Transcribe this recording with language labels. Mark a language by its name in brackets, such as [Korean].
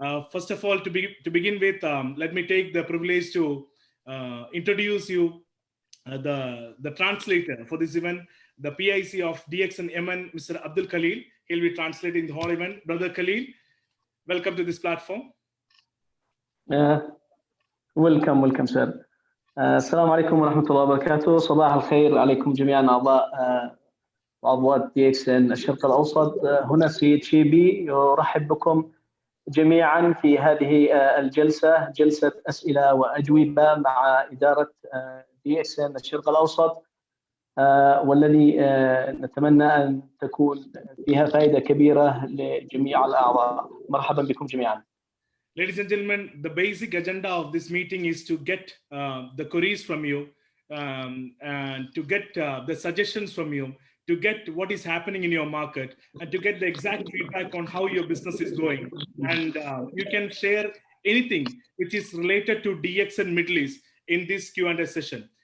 [English] First of all, to begin with, let me take the privilege to introduce you the translator for this event, the PIC of DXN MN, Mr. Abdul Khalil. He'll be translating the whole event. Brother Khalil, welcome to this platform. Welcome, sir. [Arabic] السلام عليكم ورحمة الله وبركاته. صباح الخير عليكم جميعا أعضاء وعضوات DXN الشرق الأوسط. هنا السيد شيبي يرحب بكم جميعا في هذه الجلسة، جلسة أسئلة وأجوبة مع إدارة DXN الشرق الأوسط، والذي نتمنى أن تكون فيها فائدة كبيرة لجميع الأعضاء. مرحبا بكم جميعا. [English] Ladies and gentlemen, the basic agenda of this meeting is to get the queries from you, and to get the suggestions from you, to get what is happening in your market, and to get the exact feedback on how your business is going. And you can share anything which is related to DXN Middle East in this Q&A session.